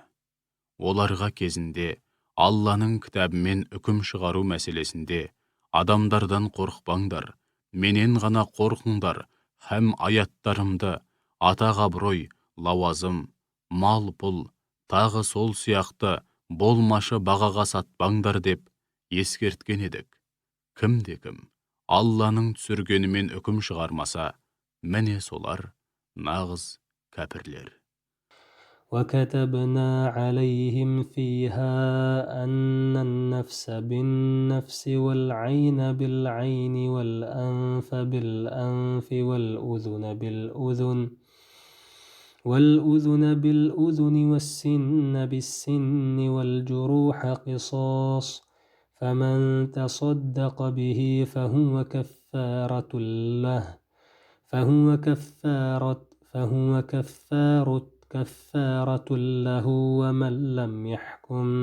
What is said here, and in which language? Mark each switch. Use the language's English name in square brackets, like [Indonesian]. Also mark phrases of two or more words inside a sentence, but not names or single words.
[Kazakh] Оларға кезінде Алланың кітабымен үкім шығару мәселесінде адамдардан қорықпаңдар, менен ғана қорқыңдар, һәм аяттарымды атақ-абырой, лауазым, мал-пұл, тағы сол сияқты болмашы бағаға сатпаңдар деп ескерткен едік. Кімде-кім Алланың түсіргенімен үкім шығармаса, міне солар нағыз кәпірлер. [Arabic] وكتبنا عليهم فيها أن النفس بالنفس والعين بالعين والأنف بالأنف والأذن بالأذن والسن بالسن والجروح قصاص فمن تصدق به فهو كفارة له ومن لم يحكم